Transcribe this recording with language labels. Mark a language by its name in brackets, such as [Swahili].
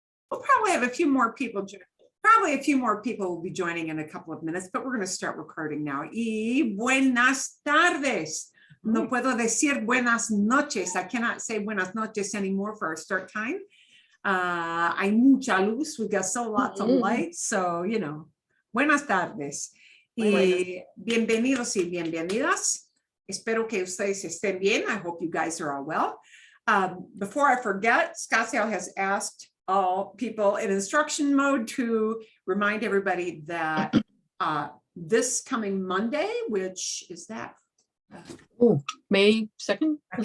[English] We'll probably have a few more people. Probably a few more people will be joining in a couple of minutes, but we're going to start recording now. [Spanish] Y buenas tardes. No puedo decir buenas noches. [English] I cannot say [Spanish] buenas noches [English] anymore for our start time. [Spanish] Hay mucha luz. [English] We've got lots of light. So, you know, [Spanish] buenas tardes. Y bienvenidos y bienvenidas. Espero que ustedes estén bien. [English] I hope you guys are all well. Before I forget, Scottsdale has asked all people in instruction mode to remind everybody that this coming Monday, which is that? May 2nd?